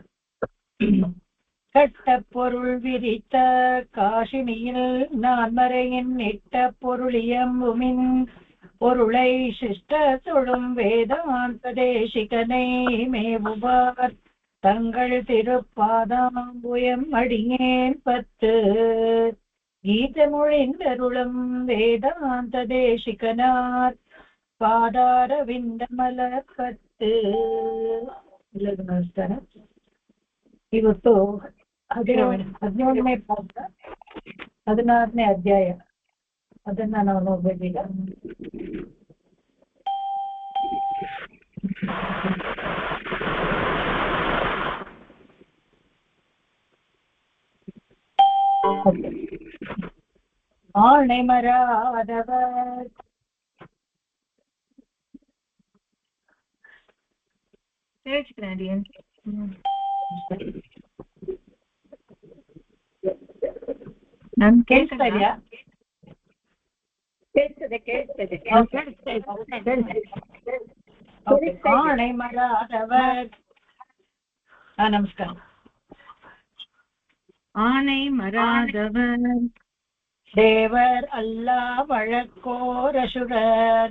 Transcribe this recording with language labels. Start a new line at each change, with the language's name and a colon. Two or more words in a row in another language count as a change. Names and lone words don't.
Tamil: கட்ட பொருள் விரித்த காசினியில் நான்மறையின் இட்ட பொருளியம்புமின் பொருளை சிஷ்ட தொழும் வேதாந்த தேசிகனை மேவுவார் தங்கள் திருப்பாதாம்புயம் அடியேன் பத்து. கீதமொழிந்தருளும் வேதாந்த தேசிகனார் பாதார விந்தமல பத்து.
Kannada: ಎಲ್ಲರಿಗೂ ನಮಸ್ಕಾರ. ಇವತ್ತು 17ನೇ ಪಾಠ 16ನೇ ಅಧ್ಯಾಯ, ಅದನ್ನ ನಾವು ನೋಡ್ಬೇಕೀಗ.
Tamil: ஆணை மராதவர்
Kannada: ನನ್ ಕೇಳ್ತಾ ಇದೆಯಾ?
Tamil: ஆணை மராதவர்.
Kannada: ನಮಸ್ಕಾರ.
Tamil: ஆணை மராதவர் தேவர் அல்லா வழக்கோர் அசுரர்.